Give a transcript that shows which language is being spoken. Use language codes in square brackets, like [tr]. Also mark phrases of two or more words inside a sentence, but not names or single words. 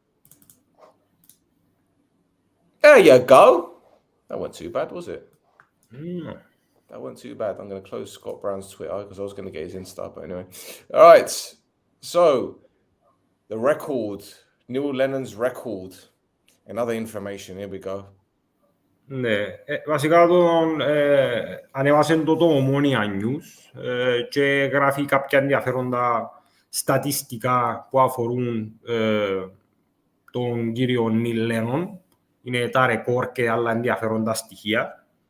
[en] There you go. That wasn't too bad, was it? No. That wasn't too bad. I'm going to close Scott Brown's Twitter because I was going to get his Insta, but anyway. All right. So, the record, Neil Lennon's record, and other information. Here we go. [el] Ναι, βασικά ανέβασε το Omonoia News και γράφει κάποια ενδιαφέροντα στατιστικά που αφορούν τον κύριο Neil Lennon. Είναι τα ρεκόρ και άλλα ενδιαφέροντα στοιχεία.